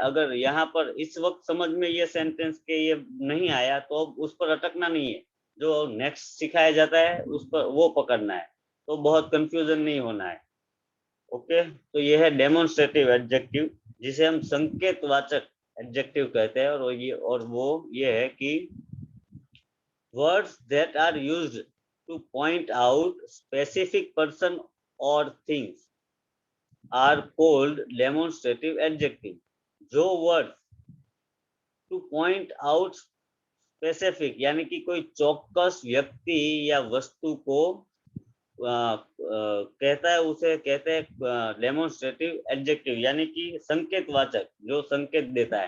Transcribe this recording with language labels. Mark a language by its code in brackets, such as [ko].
[hi] अगर यहाँ पर इस वक्त समझ में ये सेंटेंस के ये नहीं आया तो अब उस पर अटकना नहीं है, जो नेक्स्ट सिखाया जाता है उस पर वो पकड़ना है। तो बहुत कंफ्यूजन नहीं होना है। ओके, तो ये है डेमोन्स्ट्रेटिव एडजेक्टिव, जिसे हम संकेतवाचक एडजेक्टिव कहते हैं। और वो ये है कि [en] Words that are used to point out specific person or things are called demonstrative adjective. [hi] जो [en] words to point out specific [hi] यानी कि कोई चौकस व्यक्ति या वस्तु को कहता है उसे कहते हैं डेमोन्स्ट्रेटिव एडजेक्टिव, यानी कि संकेतवाचक, जो संकेत देता है।